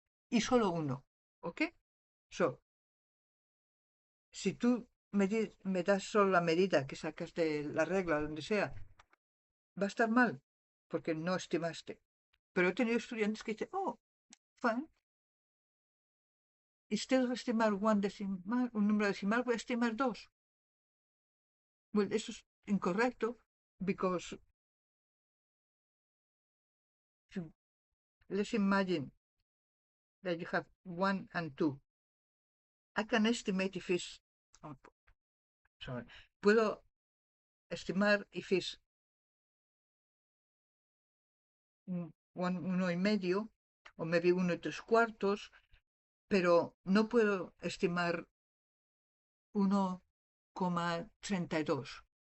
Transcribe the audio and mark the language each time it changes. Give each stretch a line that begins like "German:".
Spanish: Y solo uno. ¿Ok? So, si tú me das solo la medida que sacas de la regla, donde sea, va a estar mal, porque no estimaste. Pero he tenido estudiantes que dicen,
English: fine, instead of
Spanish: estimar un número decimal, voy a estimar dos.
English: Well,
Spanish: eso es incorrecto,
English: because let's imagine that you have 1 and 2. I can estimate if it's, oh, sorry,
Spanish: puedo estimar
English: if it's
Spanish: 1 y medio, o
English: maybe
Spanish: 1 y 3 cuartos, pero no puedo estimar 1,32.